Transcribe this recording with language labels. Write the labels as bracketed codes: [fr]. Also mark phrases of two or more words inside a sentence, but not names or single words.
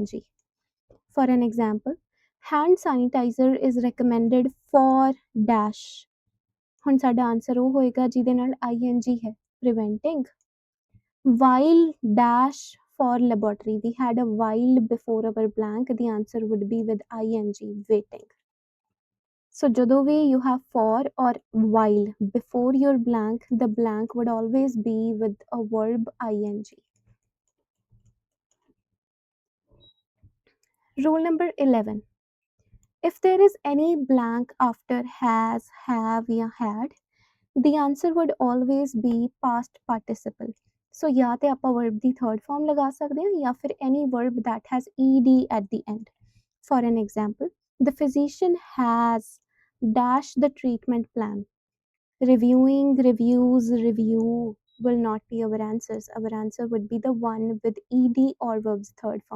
[en] For an example, hand sanitizer is recommended for dash. [pa] ਹੁਣ ਸਾਡਾ ਆਨਸਰ ਉਹ ਹੋਏਗਾ ਜਿਹਦੇ ਨਾਲ ing ਹੈ, [en] preventing. While dash for laboratory, we had a while before our blank. The answer would be with ing, waiting. So [pa] ਜਦੋਂ ਵੀ [en] you have for or while before your blank, the blank would always be with a verb ing. Rule number 11. If there is any blank after has, have या had, the answer would always be past participle. So या [pa] ਤੇ ਆਪਾਂ [en] verb ਦੀ third form [pa] ਲਗਾ ਸਕਦੇ ਹਾਂ ਜਾਂ ਫਿਰ [en] any verb that has ed at the end. For an example, the physician has dash the treatment plan. Reviewing, reviews, review will not be our answers. Our answer would be the one with ed or verb's third form.